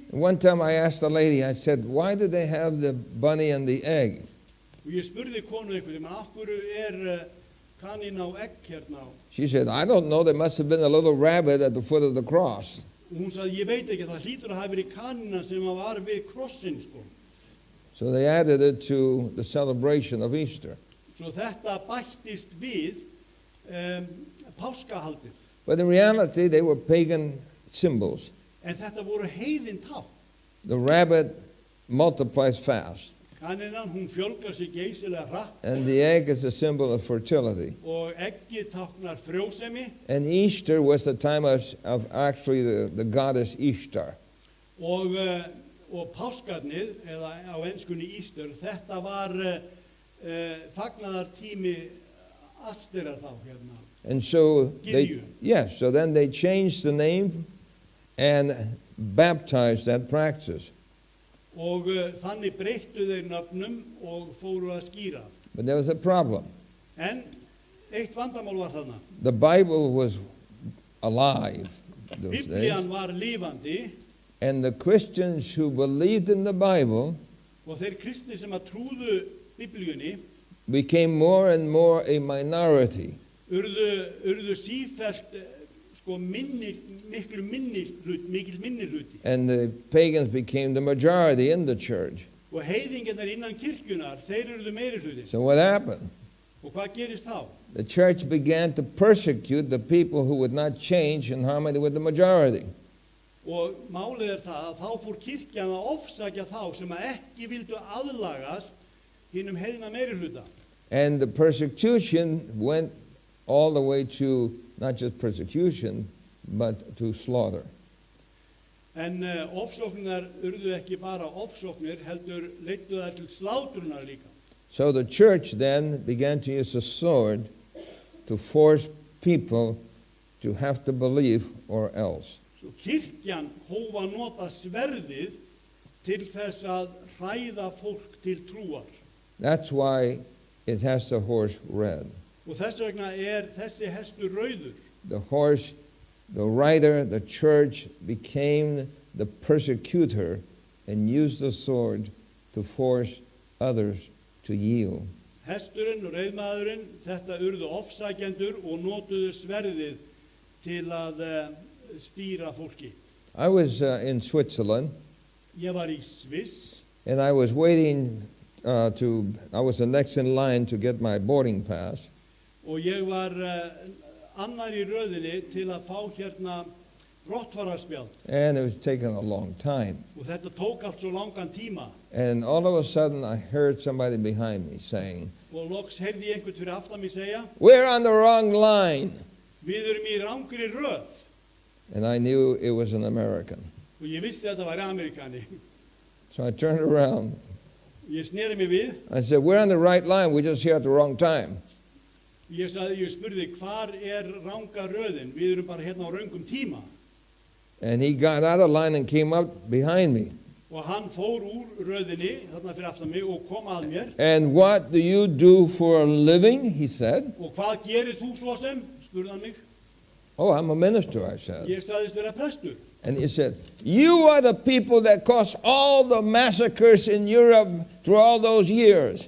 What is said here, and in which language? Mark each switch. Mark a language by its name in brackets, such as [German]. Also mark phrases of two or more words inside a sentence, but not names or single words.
[English] One time I asked the lady, I said, why do they have the bunny and the egg? [Icelandic] Og ég spurði konu einhverjum, af hverju kanina og egg hérna? [English] She said, I don't know, there must have been a little rabbit at the foot of the cross. [Icelandic] Og hún sagði, ég veit ekki, það hlýtur að hafa verið kanina sem var við krossin, sko. [English] So they added it to the celebration of Easter. [Icelandic] Svo þetta bættist við páskahaldið. [English] But in reality, they were pagan symbols. [Icelandic] En þetta voru heiðin tákn. [English] The rabbit multiplies fast, [Icelandic] Kaninan, hún fjölgar sig geysilega hratt [English] and the egg is a symbol of fertility. [Icelandic] og eggið táknar frjósemi [English] And Easter was the time of actually the goddess Ishtar. [Icelandic] og páskarnið, eða á enskunni Easter, þetta var fagnaðartími Asterar þá hérna. [English] And so [Icelandic] Gyðju. [English] so then they changed the name and baptized that practice. [Icelandic] Og þannig breyttu þeir nöfnum og fóru að skýra. [English] But there was a problem. [Icelandic] En eitt vandamál var þarna. [English] The Bible was alive those days. [Icelandic] Biblían var lifandi [English] And the Christians who believed in the Bible [Icelandic] og þeir kristni sem að trúðu Biblíunni [English] became more and more a minority. [Icelandic] urðu sífellt mikil minni hluti. [English] And the pagans became the majority in the church. [Icelandic] Og heiðingarnir innan kirkjunar, þeir urðu meiri hluti. [English] So what happened? [Icelandic] Og hvað gerist þá? [English] The church began to persecute the people who would not change in harmony with the majority. [Icelandic] Og málið það að þá fór kirkjan að ofsækja þá sem að ekki vildu aðlagast hinum heiðna meirihluta. [English] And the persecution went all the way to not just persecution, but to slaughter. [Icelandic] En ofsóknirnar urðu ekki bara ofsóknir, heldur leiddu þær til slátrunar líka. [English] So the church then began to use the sword to force people to have to believe or else. [Icelandic] Svo kirkjan hóf að nota sverðið til þess að hræða fólk til trúar. [English] That's why it has the horse red. [Icelandic] Og þess vegna þessi hestur rauður. [English] The horse, the rider, the church became the persecutor and used the sword to force others to yield. [Icelandic] Hesturinn og reiðmaðurinn, þetta urðu ofsækjendur og notuðu sverðið til að stýra fólki. [English] I was in Switzerland, [Icelandic] Ég var í Sviss [English] and I was waiting I was the next in line to get my boarding pass. [Icelandic] og ég var annar í röðinni til að fá hérna brottfararspjald. [English] And it was taking a long time. [Icelandic] Og þetta tók allt svo langan tíma. [English] And all of a sudden I heard somebody behind me saying, [Icelandic] Og loks heyrði ég einhvern fyrir aftan mig segja, [English] "We're on the wrong line." [Icelandic] við erum í rangri röð. [English] And I knew it was an American. [Icelandic] Og ég vissi að þetta væri Amerikani. [English] So I turned around. [Icelandic] Ég sneri mig við. [English] I said, "We're on the right line. We're just here at the wrong time." [Icelandic] Ég spurði, hvar ranga röðin? Við erum bara hérna á röngum tíma. [English] And he got out of line and came up behind me. [Icelandic] Og hann fór úr röðinni, þarna fyrir aftan mig, og kom að mér. [English] "And what do you do for a living?" he said. [Icelandic] Og hvað gerir þú svo sem? Spurði hann mig. [English] "Oh, I'm a minister," I said. [Icelandic] Ég sagðist vera prestur. [English] And he said, "You are the people that caused all the massacres in Europe through all those years."